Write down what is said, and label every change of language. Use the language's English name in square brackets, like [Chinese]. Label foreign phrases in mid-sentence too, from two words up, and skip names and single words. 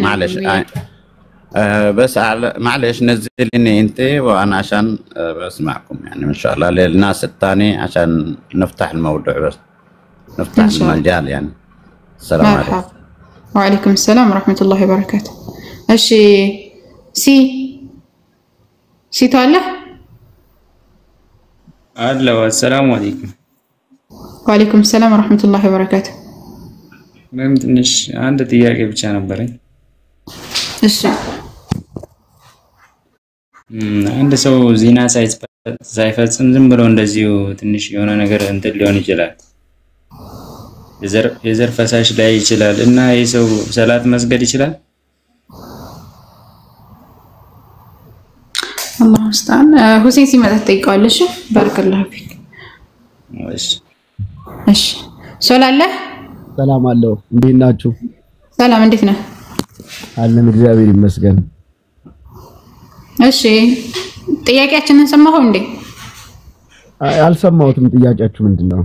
[Arabic] معلش بس معلش نزليني انت وانا عشان بسمعكم يعني ان شاء الله للناس الثاني عشان نفتح الموضوع بس نفتح المجال يعني السلام عليكم وعليكم السلام ورحمة الله وبركاته [Amharic] እሺ ሲቶ አለ [Arabic] አለው السلام عليكم وعليكم السلام ورحمة الله وبركاته [Amharic] ምንም ትንሽ አንድ ጥያቄ ብቻ ነበረኝ እሺ አንድ ሰው ዚና ሳይፈጽም ዝም ብሎ እንደዚሁ ትንሽ የሆነ ነገር እንትን ሊሆን ይችላል የዘር ፈሳሽ ላይ ይችላል እና ይሄ ሰው ሰላት መስገድ ይችላል [Arabic] الله مستعان حسين [Amharic] ሲመጣ ትጠይቀዋለሽ [Arabic] بارك الله فيك [Amharic] እሺ ሶላለ ሰላም አለው እንዴት ናችሁ ሰላም እንዴት ነህ አለን እግዚአብሔር ይመስገን እሺ ጥያቄያችንን ሰማኸው እንዴ አልሰማሁትም ጥያቄያችሁ ምንድነው